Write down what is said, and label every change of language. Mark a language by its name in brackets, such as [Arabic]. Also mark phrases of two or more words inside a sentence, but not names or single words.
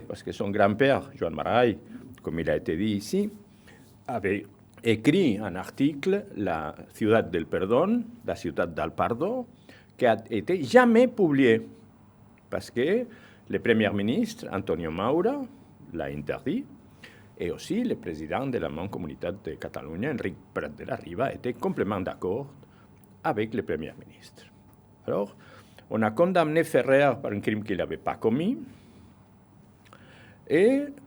[French] parce que son grand-père, Joan Maragall, comme il a été dit ici, avait écrit un article, La Ciudad del Perdón, la Ciudad del Pardó, qui a été jamais publié parce que le Premier ministre, Antonio Maura, l'a interdit, et aussi le président de la Mancomunitat de Catalunya, Enric Prat de la Riba, était complètement d'accord avec le Premier ministre. Alors, on a condamné Ferrer par un crime qu'il n'avait pas commis, et